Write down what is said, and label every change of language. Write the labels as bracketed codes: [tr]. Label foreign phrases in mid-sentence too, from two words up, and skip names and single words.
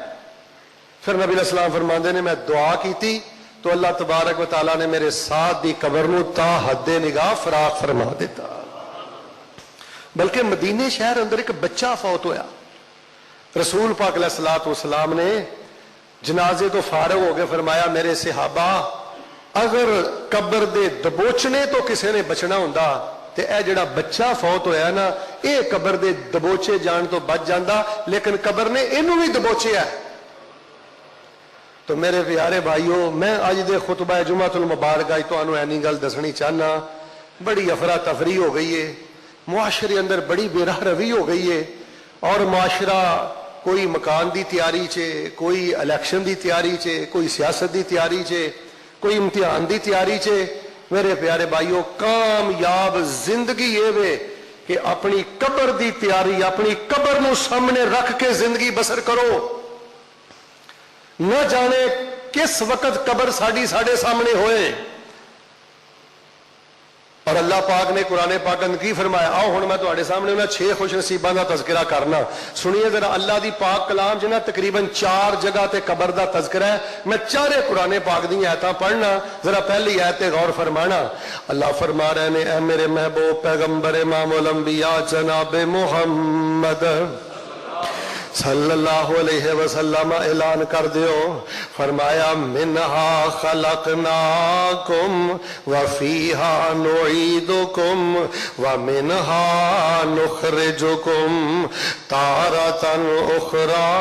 [pa] پھر نبی [ar] علیہ السلام [pa] فرماندے نے میں دعا کیتی تو [ar] اللہ تبارک و تعالیٰ [pa] نے میرے ساتھ دی قبر نو تا حد نگاہ فراخ فرما دیتا۔ بلکہ مدینے شہر اندر ایک بچہ فوت ہویا، رسول پاک [ar] علیہ الصلوۃ والسلام [pa] نے جنازے تو فارغ ہو گئے فرمایا میرے صحابہ اگر قبر دے دبوچنے تو کسے نے بچنا ہوندا تے اے جڑا بچہ فوت ہویا نا اے قبر دے دبوچے جان تو بچ جاندا، لیکن قبر نے اینو بھی دبوچیا ہے۔ تو میرے پیارے بھائیو، میں اج دے خطبہ [ar] جمعۃ المبارکہ [pa] تو انہوں اینی گل دسنی چاہنا، بڑی افراتفری ہو گئی ہے، معاشرے اندر بڑی بے راہ روی ہو گئی ہے، اور معاشرہ کوئی مکان دی تیاری چے، کوئی الیکشن دی تیاری چے، کوئی سیاست دی تیاری چے، کوئی امتحان دی تیاری چے۔ میرے پیارے بھائیو، کامیاب زندگی یہ وے کہ اپنی قبر دی تیاری، اپنی قبر نو سامنے رکھ کے زندگی بسر کرو۔ نہ جانے کس وقت قبر ساڈے سامنے ہوئے۔ اور اللہ پاک نے قرآن پاک اندر کی فرمایا، آؤ ہن میں تواڈے سامنے انہاں 6 خوش نصیباں دا تذکرہ کرنا، سنیے ذرا اللہ دی پاک کلام جنہ تقریباً 4 جگہ تے قبر دا تذکرہ ہے۔ میں چارے قرآن پاک دی آیتاں پڑھنا، ذرا پہلی آیت تے غور فرمانا۔ اللہ فرما رہے نے اے میرے محبوب پیغمبر امام الانبیاء جناب محمد [ar] صلی اللہ علیہ وسلم [pa] اعلان کر دیو، فرمایا [ar] منہا خلقناکم وفیہا نعیدکم ومنہا نخرجکم تارۃ اخری۔